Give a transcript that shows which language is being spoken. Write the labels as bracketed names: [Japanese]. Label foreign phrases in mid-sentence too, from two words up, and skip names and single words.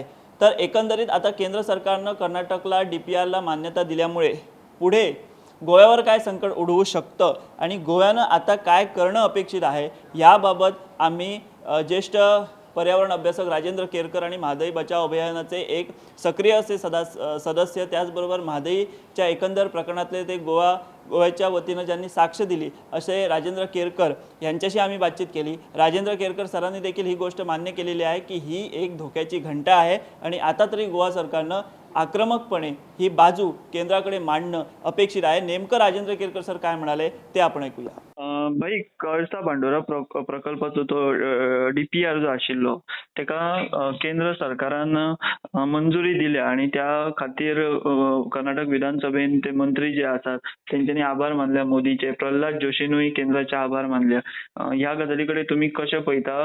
[Marathi] तर एकंदरीत आता केंद्र सरकारनं कर्नाटकला DPRला मान्यता दिल्यामुळे पुढे गोव्यावर काय संकट उडवू शकतं आणि गोव्यानं आता काय करणं अपेक्षित आहे याबाबत आम्ही ज्येष्ठ पर्यावरण अभ्यासक राजेंद्र केरकर आणि म्हादई बचाव अभियानाचे एक सक्रिय असे सदस्य, त्याचबरोबर म्हादईच्या एकंदर प्रकरणातले ते गोव्याच्या वतीनं ज्यांनी साक्ष दिली असे राजेंद्र केरकर यांच्याशी आम्ही बातचीत केली. राजेंद्र केरकर सरांनी देखील ही गोष्ट मान्य केलेली आहे की ही एक धोक्याची घंटा आहे आणि आता तरी गोवा सरकारनं आक्रमकपणे ही बाजू केंद्राकडे मांडणं अपेक्षित आहे. नेमकं राजेंद्र केरकर सर काय म्हणाले ते आपण ऐकूया. [Konkani] भाई कळसा बांडोरा प्रकल्पाचो तो DPR जो आशिल्लो तेका केंद्र सरकारान मंजुरी दिल्या आणि त्या खातीर कर्नाटक विधानसभेन ते मंत्री जे आसात तेंच्यांनी आभार मानल्या मोदीचे. प्रल्हाद जोशीनूय केंद्राचे आभार मानल्या. ह्या गजालीकडे तुम्ही कशें पळयता?